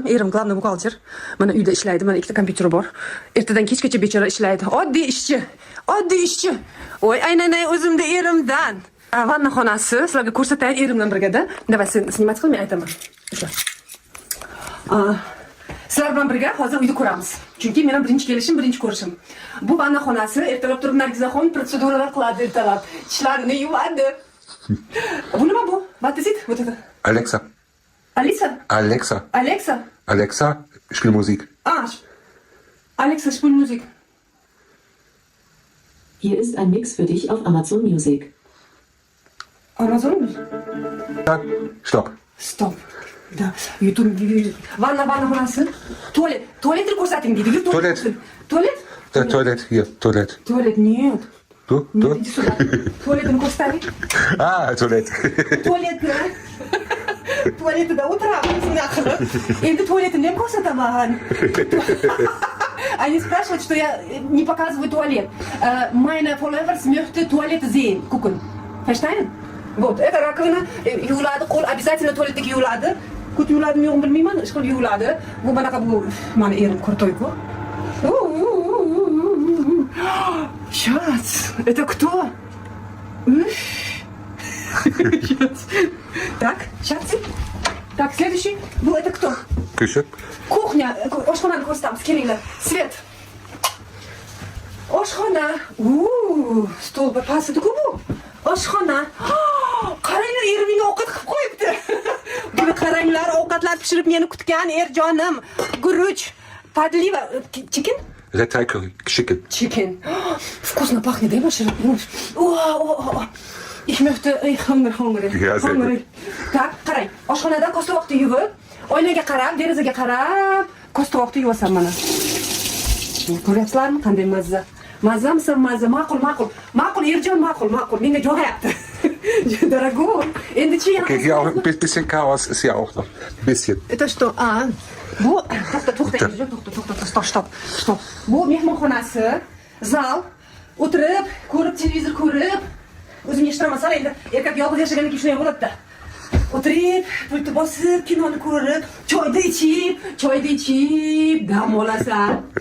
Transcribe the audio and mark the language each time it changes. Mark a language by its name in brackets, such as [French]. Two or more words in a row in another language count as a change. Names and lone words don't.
[Uzbek] Erim главный buxgalter. Mana uyda ishlaydi. Mana ikkita kompyuteri bor. Ertadan kechgacha bechora ishlaydi. Oddiy ishchi. Voy, aynan o'zimda erimdan. Vanna xonasi, sizlarga ko'rsatayin erimdan birgada. Davay, sen snimat qil, men aytaman. Sizlar bilan birga hozir uyni ko'ramiz. Chunki men ham birinchi kelishim, birinchi ko'rishim. Bu vanna xonasi, ertalab turib Nargizaxon protseduralar qiladi ertalab. Tishlarini yuvadi. Bu nima bu? [English] What is it? [Russian] Вот это. [German] Alexa. Alexa, spiel Musik. Alexa, spiel Musik. Hier ist ein Mix für dich auf Amazon Music. Amazon? Stopp. [Russian] Да. YouTube. [Uzbek] Vanna xonasi. Tualetni ko'rsating deydi. Tualet? [Russian] Да, туалет, hier, туалет. Tualet, нет. [German] Du? [Russian] Иди сюда. [Uzbek] Туалетni ko'rsating. [Russian] Туалет. [Uzbek] Tualet. Tualetida o'tiramiz unaqa qilib. Endi tualetimni ham ko'rsataman. [Russian] Они спрашивают, что я не показываю туалет. [German] Meine followers möchten туалет sehen, gucken. Verstehen? [Russian] Вот, это раковина, [Uzbek] yuviladi, qo'l обязательно tualetdagi yuviladi. Ko'p yuviladimi yo'qmi bilmayman, ishqilib yuviladi. Bu manaqa bu mani erim krutoy-ku. [Russian] Сейчас, это кто? Так, сейчас. Так, следующий. Ну, это кто? [German] Küche. [Russian] Кухня. [Uzbek] Oshxonani ko'rsatamiz, kelinglar. Svet. Oshxona. Stol pastida-ku bu. Oshxona. Qaranglar, erim menga ovqat qilib qo'yibdi. Buni qaranglar, ovqatlar pishirib meni kutgan erjonim. Guruch, podliva, chicken? [English] Retay curry. Chicken. Chicken. [Russian] Вкусно пахнет, дай больше. [German] Ich möchte, ich hungrig. Ja, sehr gut. [Russian] Так, [Uzbek] qarang. Oshxonada ko'stovoqni yuvib, oynaga qarab, derazaga qarab, ko'stovoqni yuvasan mana. Ko'ryapsizlarmi, qanday mazza? Mazza, mazza, ma'qul. Ma'qul, Erjon, ma'qul. Menga jo'rayapti. Дорогой. Endi-chi yana. [German] Okay, hier auch ein bisschen Chaos ist ja auch noch. Ein bisschen. [Russian] Это что? [Uzbek] Bu to'xta, stop. Bu mehmonxonasi, zal, o'tirib, ko'rib, televizor ko'rib, o'zim eshitiraman, endi erkak yolg'iz yashagandan keyin shunday bo'ladi-da. O'tirib, pultni bosib, kinoni ko'rib, choyni ichib, dam olasan.